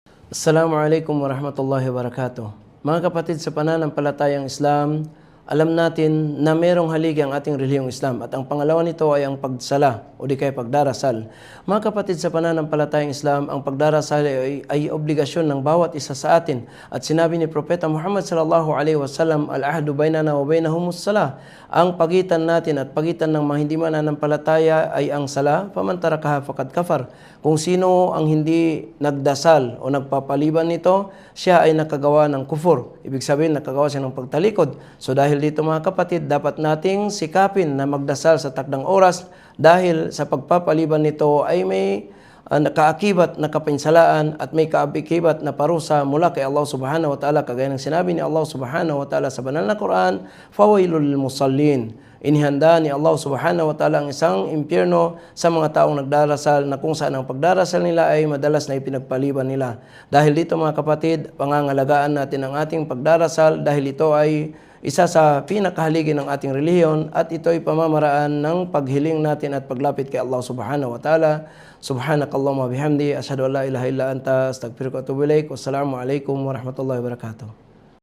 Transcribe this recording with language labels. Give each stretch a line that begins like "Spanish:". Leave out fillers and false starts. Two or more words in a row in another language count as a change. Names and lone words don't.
Arabic: السلام عليكم ورحمة الله وبركاته.
Filipino: Mga kapatid sa pananampalatayang Islam, alam natin na merong haligi ang ating relihiyong Islam at ang pangalawa nito ay ang pagsala o di kaya pagdarasal. Mga kapatid sa pananampalatayang Islam, ang pagdarasal ay obligasyon ng bawat isa sa atin at sinabi ni Propeta Muhammad
Arabic: صلى الله عليه وسلم, العهد بيننا وبينهم الصلاة.
Filipino: Ang pagitan natin at pagitan ng mga hindi mananampalataya ay ang sala,
Arabic: فمن تركها فقد كفر.
Filipino: Kung sino ang hindi nagdasal o nagpapaliban nito, siya ay nakagawa ng kufur. Ibig sabihin, nakagawa siya ng pagtalikod. So dahil dito mga kapatid, dapat nating sikapin na magdasal sa takdang oras dahil sa pagpapaliban nito ay may nakaakibat na kapinsalaan at may kaakibat na parusa mula kay Allah
Arabic: سبحانه وتعالى.
Filipino: Kagaya ng sinabi ni Allah
Arabic: سبحانه وتعالى
Filipino: sa banal na Quran,
Arabic: فويل للمصلين.
Filipino: Inihanda ni Allah
Arabic: سبحانه وتعالى
Filipino: ang isang impyerno sa mga taong nagdarasal na kung saan ang pagdarasal nila ay madalas na ipinagpaliban nila. Dahil dito mga kapatid, pangangalagaan natin ang ating pagdarasal dahil ito ay isa sa pinakahaligi ng ating relihiyon at ito ay pamamaraan ng paghiling natin at paglapit kay Allah
Arabic: سبحانه وتعالى. سبحانك اللهم بحمدك أشهد أن لا إله إلا أنت أستغفرك وأتوب إليك. والسلام عليكم ورحمة الله وبركاته.